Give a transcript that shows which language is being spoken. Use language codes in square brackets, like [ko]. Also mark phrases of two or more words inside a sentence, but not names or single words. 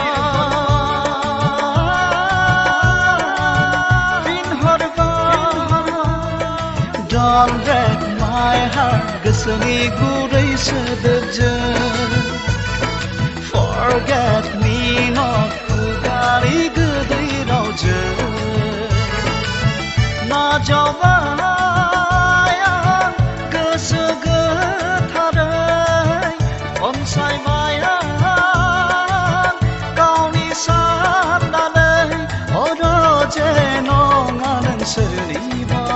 [en] Don't break my heart [brx] गोसोनि गुरै सोदोबजों [en] Forget me not [brx] खुगानि गोदै रावजों नाजावबाय आं गोसो गोथारै अनसायबाय आं गावनि साननानै जे नङा नोंसोरनिबा